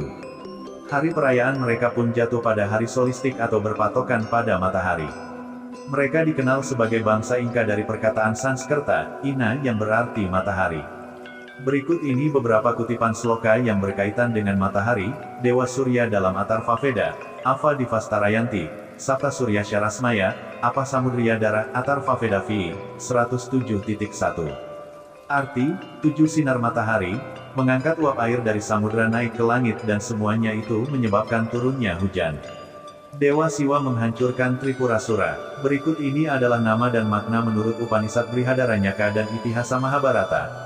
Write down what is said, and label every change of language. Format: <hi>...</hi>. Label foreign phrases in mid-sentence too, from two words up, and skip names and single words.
<id>Hari perayaan mereka pun jatuh pada hari solistik atau berpatokan pada matahari. Mereka dikenal sebagai bangsa Inka dari perkataan Sanskerta, Ina yang berarti matahari. Berikut ini beberapa kutipan sloka yang berkaitan dengan matahari, Dewa Surya dalam Atharva Veda,</id> <sa>अव दिवस्तारयन्ति सप्त सूर्यस्य रश्मयः आपः समुद्रिया धाराः,</sa> <id>Atharva Veda V, 107.1. Arti, 7 sinar matahari, mengangkat uap air dari samudra naik ke langit dan semuanya itu menyebabkan turunnya hujan. Dewa Siwa menghancurkan Tripurasura. Berikut ini adalah nama dan makna menurut Upanishad Brihadaranyaka dan Itihasa Mahabharata.</id>